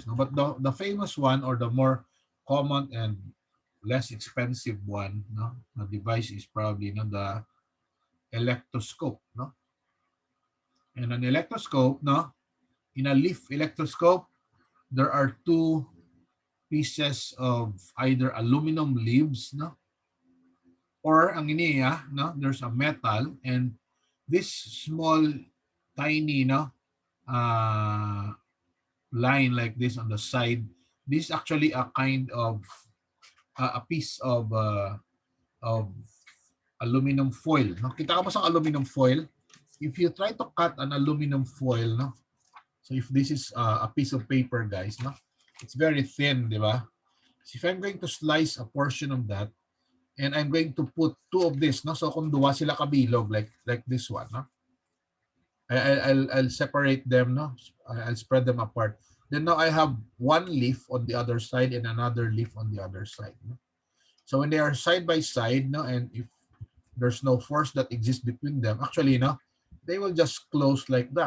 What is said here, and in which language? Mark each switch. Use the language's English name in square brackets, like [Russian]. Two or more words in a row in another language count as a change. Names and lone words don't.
[English] No, but the famous one or the more common and less expensive one, no, the device is probably no the electroscope. No, and an electroscope, no, in a leaf electroscope, there are two pieces of either aluminum leaves, no, or [Hiligaynon] ang iniya, [English] no, there's a metal, and this small, tiny, no, uh, line like this on the side. This is actually a kind of a piece of aluminum foil. [Hiligaynon] No? Kita ka ba sa [English] aluminum foil? If you try to cut an aluminum foil, no? So if this is a piece of paper, guys, no? It's very thin, [Hiligaynon] di ba? [English] So if I'm going to slice a portion of that, and I'm going to put two of this, no? [Hiligaynon] So kung duwa sila kabilog, [English] like this one, no? I'll separate them, no? I'll spread them apart. Then now I have one leaf on the other side and another leaf on the other side. No? So when they are side by side, no, and if there's no force that exists between them, actually, no, they will just close like that.